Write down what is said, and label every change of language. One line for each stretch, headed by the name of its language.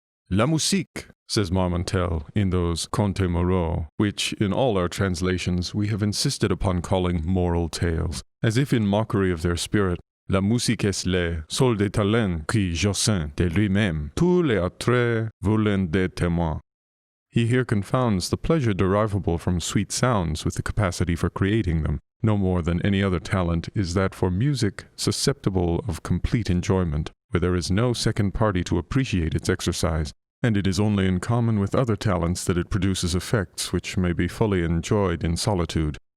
French: La musique,
English: says Marmontel in those Contes Moraux, which, in all our translations, we have insisted upon calling moral tales, as if in mockery of their spirit.
French: La musique est le sol des talents qui jossin de lui-même, tous les autres voulent des témoins.
English: He here confounds the pleasure derivable from sweet sounds with the capacity for creating them. No more than any other talent is that for music susceptible of complete enjoyment, where there is no second party to appreciate its exercise, and it is only in common with other talents that it produces effects which may be fully enjoyed in solitude.